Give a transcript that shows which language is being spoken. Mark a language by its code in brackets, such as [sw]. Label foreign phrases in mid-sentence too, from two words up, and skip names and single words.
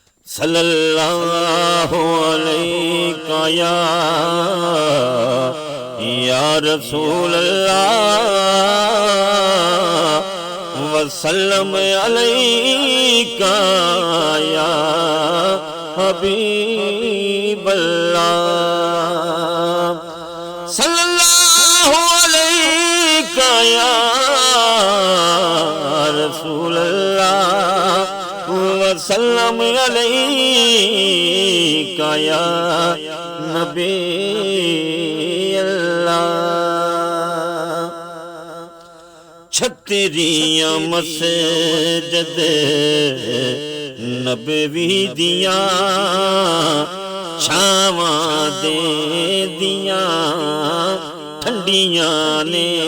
[ar] صلى الله عليك يا رسول الله وسلم عليك يا حبيب الله. صلى الله عليك يا رسول الله وسلم عليك يا نبي الله. [pa] ਛਤਰੀਆਂ ਮਸਜਿਦ ਨਬਵੀ ਦੀਆਂ ਛਾਵਾਂ ਦੇ ਦੀਆਂ ਠੰਡੀਆਂ ਨੇ।